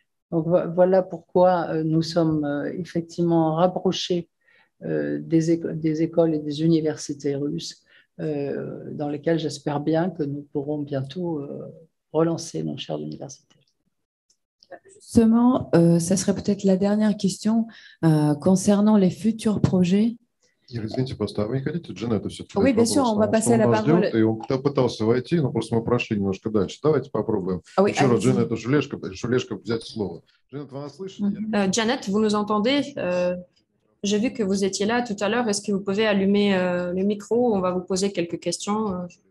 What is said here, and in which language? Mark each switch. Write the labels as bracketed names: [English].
[French] Donc voilà pourquoi nous sommes effectivement rapprochés des écoles et des universités russes, dans lesquelles j'espère bien que nous pourrons bientôt relancer nos chaires d'université. Justement, ça serait peut-être la dernière question concernant les futurs projets. [Russian] Извините, просто, а вы не хотите Джанетту все-таки? [French] Oui, bien sûr, on va passer la parole. [Russian] И он пытался войти, но просто мы прошли немножко дальше. Давайте попробуем. Еще раз Джанетту Шулешко взять слово. Джанет, вы нас слышите? [French] Janet, vous nous entendez? J'ai vu que vous étiez là tout à l'heure. Est-ce que vous pouvez allumer le micro? On va vous poser quelques questions.